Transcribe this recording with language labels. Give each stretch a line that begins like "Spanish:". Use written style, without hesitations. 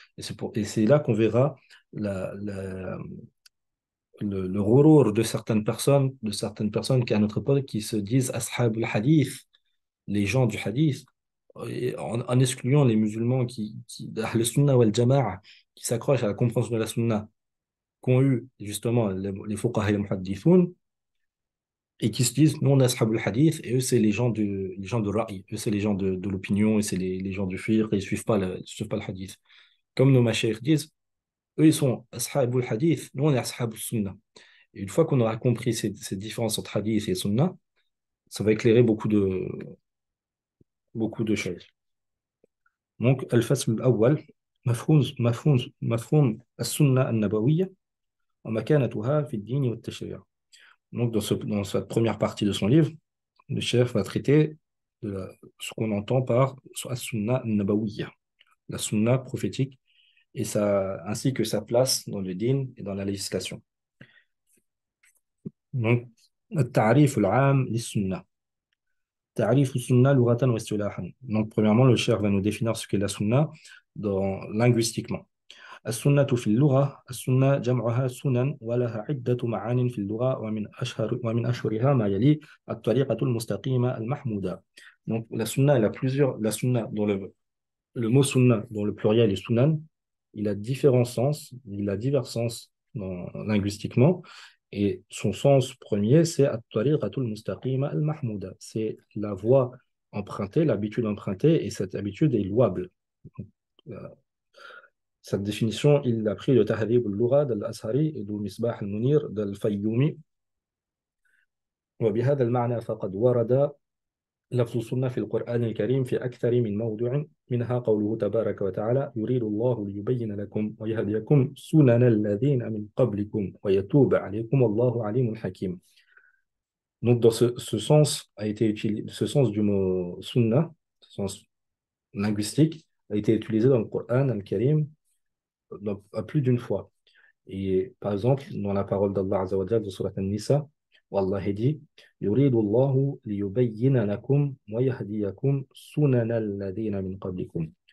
French: Et c'est là qu'on verra la, la- le ghurur de certaines personnes qui, à notre époque, qui se disent ashab al-hadith, les gens du hadith, et en excluant les musulmans le sunnah wal jama'a, qui s'accrochent à la compréhension de la sunnah, qu'ont eu justement les fuqaha et les muhaddithoun, et qui se disent, nous on est ashabul hadith, et eux c'est les gens de ra'i, eux c'est les gens de l'opinion, et c'est les gens du fiqh, et ils suivent pas le hadith. Comme nos mashayikh disent, eux ils sont ashabul hadith, nous on est ashabul sunnah. Et une fois qu'on aura compris ces différences entre hadith et sunnah, ça va éclairer beaucoup de choses.
Arabic: Donc, الفصل الأول مفهوم السنة النبوية ومكانتها في الدين والتشريع.
French: Donc, dans cette première partie de son livre, le chef va traiter ce qu'on entend par As-Sunnah Nabawiyya, la Sunna prophétique, ainsi que sa place dans le din et dans la législation.
Arabic: Donc, التعريف العام للسنة. تعريف السنة لغة واصطلاحا.
French: Donc, premièrement, le chef va nous définir ce qu'est la Sunna linguistiquement.
Arabic: السنة في اللغة السنة جمعها سنن ولها عدة معان في اللغة ومن أشهرها ما يلي الطريقة المستقيمة المحمودة.
French: Donc la sunna, elle a plusieurs, la sunna, le mot sunna, dont le pluriel est sunan, il a différents sens, il a divers sens linguistiquement, et son sens premier, c'est at-tariqatul mustaqima al-mahmouda, c'est la voie empruntée, l'habitude empruntée, et cette habitude est louable. Donc, cette définition, il a pris de Tahdhib al-Lugha d'Al-Azhari et de Misbah al-Munir d'Al-Fayyumi.
Arabic: وبهذا المعنى فقد ورد لفظ السنة في القرآن الكريم في أكثر من موضوع منها قوله تبارك وتعالى يريد الله ليبين لكم ويهديكم سنن الذين من قبلكم ويتوب عليكم والله عليم حكيم.
French: Donc dans ce sens a été utilisé, ce sens du mot sunna, ce sens linguistique, a été utilisé dans le Coran al-Karim à plus d'une fois. Et par exemple, dans la parole d'Allah Azza wa Jalla de Surat An-Nisa, Allah dit
Arabic: يريد الله ليبين لكم ويهديكم سنن الذين من قبلكم.